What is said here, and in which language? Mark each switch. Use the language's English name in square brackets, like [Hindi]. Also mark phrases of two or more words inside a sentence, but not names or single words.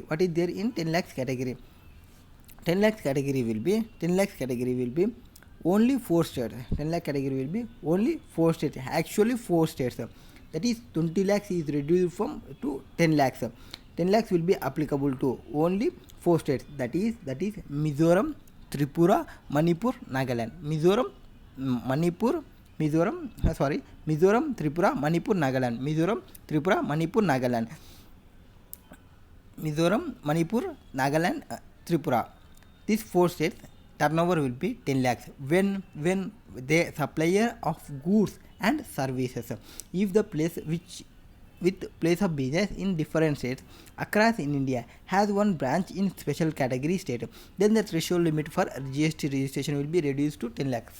[English] 10 lakhs category will be only 4 states. 10 lakh category will be only 4 states. Actually 4 states. That is 20 lakhs is reduced from to 10 lakhs. 10 lakhs will be applicable to only 4 states. That is Mizoram, Tripura, Manipur, Nagaland. Mizoram, Tripura, Manipur, Nagaland, Tripura. These 4 states turnover will be 10 lakhs when the supplier of goods and services. If the place with place of business in different states across in India has one branch in special category state, then the threshold limit for GST registration will be reduced to 10 lakhs.